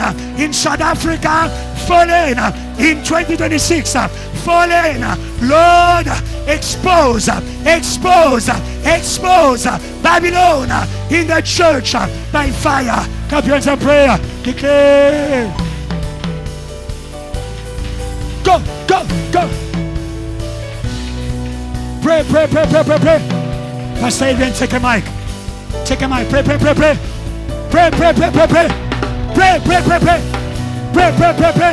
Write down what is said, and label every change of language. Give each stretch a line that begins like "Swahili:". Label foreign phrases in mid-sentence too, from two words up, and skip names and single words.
English: In South Africa fallen. In 2026 fallen. Lord, expose Babylon in the church by fire. Clap your hands and prayer. Declare. Go, go, go. Pray, pray, pray, pray, pray, pray. Pastor Adrian, take a mic. Take a mic. Pray, pray, pray, pray. Pray, pray, pray, pray, pray. Pray, pray, pray, pray. Pray, pray, pray, pray.